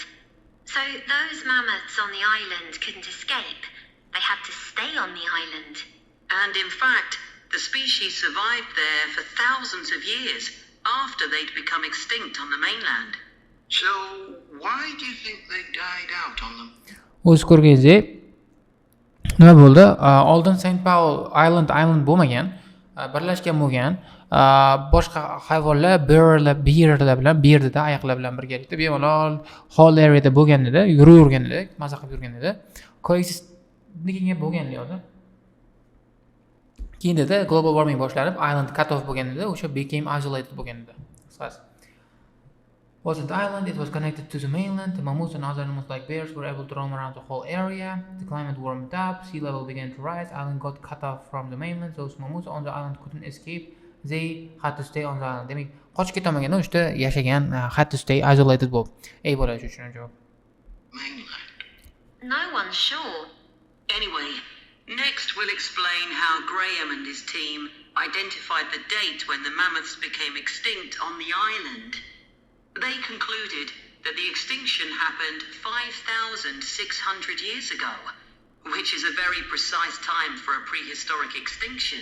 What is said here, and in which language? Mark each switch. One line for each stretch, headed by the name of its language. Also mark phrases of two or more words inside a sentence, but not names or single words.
English: So those mammoths on the island couldn't escape. They had to stay on the island. And in fact, the species survived there for thousands of years after they'd become extinct on the mainland. So, why do you think they died out on them?
Uzbek: O'z ko'rganingizdek, nima bo'ldi? Oldin St. Paul Island bo'lmagan, birlashgan bo'lgan. Boshqa hayvonlar, bearlar bilan, berdida oyoqlar bilan birgalikda bemalol
English: whole areada
Uzbek: bo'lgan edi, yuravergan edi, maza qilib yurgan edi. Coexistnikiga bo'lgan edi. Keyin edi
English: global warming
Uzbek: boshlanib,
English: island cut off
Uzbek: bo'lgan edi, o'sha
English: became isolated
Uzbek: bo'lgan edi. Qisqasi.
English: Wasn't island, it was connected to the mainland. The mammoths and other animals like bears were able to roam around the whole area. The climate warmed up, sea level began to rise, island got cut off from the mainland. Those mammoths on the island couldn't escape. They had to stay on the island.
Uzbek: Demak, qochib ketolmagan, o'shda yashagan,
English: had to stay isolated
Uzbek: bo'lib. Bo'lish uchun javob.
English: Mainland. No one's sure. Anyway, next we'll explain how Graham and his team identified the date when the mammoths became extinct on the island. They concluded that the extinction happened 5,600 years ago, which is a very precise time for a prehistoric extinction.